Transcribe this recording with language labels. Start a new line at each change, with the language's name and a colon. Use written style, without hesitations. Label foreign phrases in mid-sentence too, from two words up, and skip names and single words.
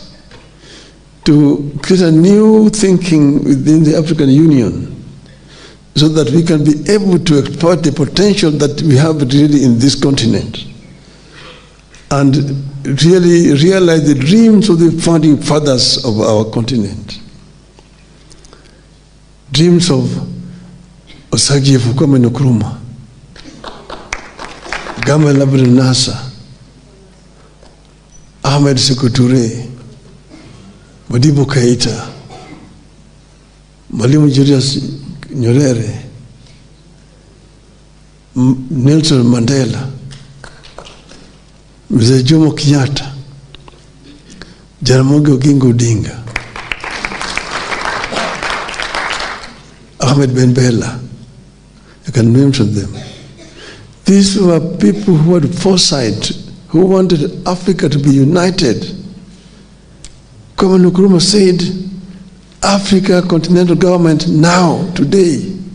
English: to create a new thinking within the African Union so that we can be able to exploit the potential that we have really in this continent and really realize the dreams of the founding fathers of our continent. Dreams of Osagie Fukwame Nkrumah, Gamal Abdel Nasser, Ahmed Sékou Touré, Modibo Keïta, Mwalimu Julius Nyerere, Nelson Mandela, Mzee Jomo Kenyatta, Jaramogi Oginga Odinga, Ahmed Ben Bella. I can name some of them. These were people who had foresight, who wanted Africa to be united. Kwame Nkrumah said, Africa continental government now, today.